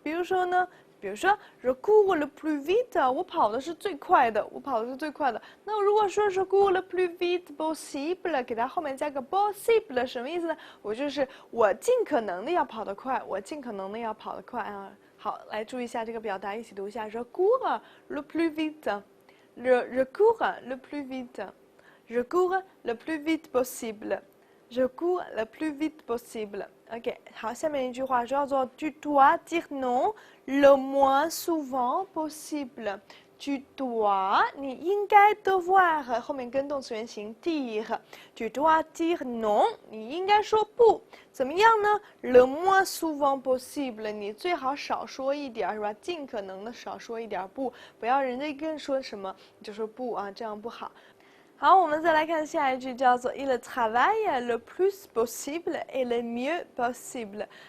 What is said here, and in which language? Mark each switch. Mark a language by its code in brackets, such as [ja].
[zh] 比如說呢？比如說 [fr] je cours le plus vite， [zh] 我跑的是最快的，我跑的是最快的。那如果說 [fr] je cours le plus vite possible， [zh] 給它後面加個 possible， 什麼意思呢？我就是我盡可能的要跑得快，我盡可能的要跑得快啊。 [fr] 好， [zh] 來注意一下這個表達，一起讀一下 [fr] je cours le plus vite，je cours le plus vite，je cours le plus vite possible。Je cours le plus vite possible. OK， [zh] 好，下面一句話叫做 [fr] Tu dois dire non le moins souvent possible. Tu dois， [zh] 你應該 devoir 後面跟動詞原形 dire。 [fr] Tu dois dire non， [zh] 你應該說不。怎麼樣呢 ？ [fr] Le moins souvent possible， [zh] 你最好少說一點，是吧？盡可能的少說一點不，不要人家跟說什麼你就說不啊，這樣不好。 [fr] 好， [zh] 我們再來看下一句，叫做 [fr] Il travaille le plus possible et le mieux possible。